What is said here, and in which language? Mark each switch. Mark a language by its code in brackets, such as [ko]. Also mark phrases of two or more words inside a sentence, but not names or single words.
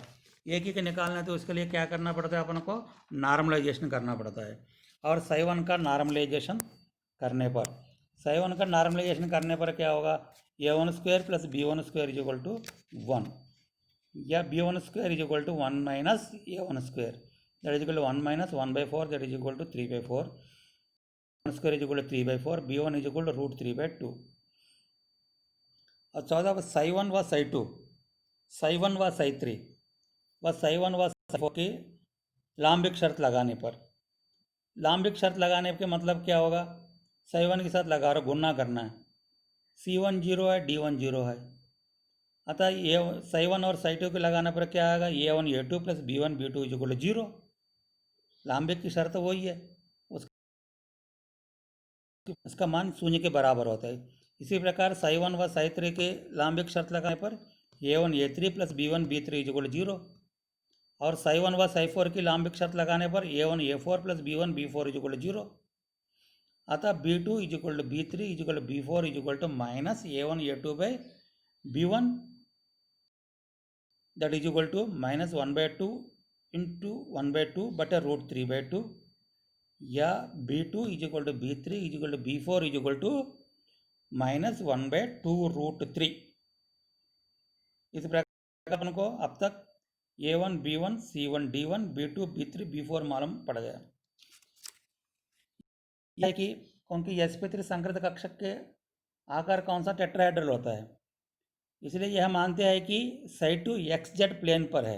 [hi] एक ही के निकालना है तो उसके लिए क्या करना पड़ता है, अपन को नॉर्मलाइजेशन करना पड़ता है। और ψ1 का नॉर्मलाइजेशन करने पर क्या होगा, [en] a1 square plus b1 square [hi] = 1 या [en] b1 square = 1 minus a1 square, that is equal to 1 minus 1/4, that is equal to 3/4, 1 square is equal to 3/4, b1 is equal to √3/2। [hi] और चौथा ψ1 व ψ2 ψ1 व ψ3 व ψ1 व ψ4 की लांबिक शर्त लगाने पर, लांबिक शर्त लगाने के मतलब क्या होगा, ψ1 के साथ लगा रहा गुणा करना है, c1 0 है d1 0 है। अतः ये ψ1 और ψ2 के लगाने पर क्या आएगा, a1 a2 प्लस b1 b2 = 0। लांबिक की शर्त वही है, उसका मान 0 के बराबर होता है। इसी प्रकार ψ1 व ψ3 के लांबिक शर्त लगाने पर a1 a3 प्लस b1 b3 = 0 और ψ1 व ψ4 की लांबिक शर्त लगाने पर a1 a4 प्लस b1 b4 = 0। अतः b2 = b3 = b4 = [en] minus a1 a2 by b1, that is equal to minus 1/2 into 1/2 [hi] बटे √3/2, या b2 = b3 = b4 = माइनस 1/2 √3। इस प्रकार अपन को अब तक a1 b1 c1 d1 b2 b3 b4 मालूम पड़ गया है कि क्योंकि sp3 संकृत कक्षक के आकार कौन सा टेट्राहेड्रल होता है, इसलिए यह मानते हैं कि ψ2 xz प्लेन पर है।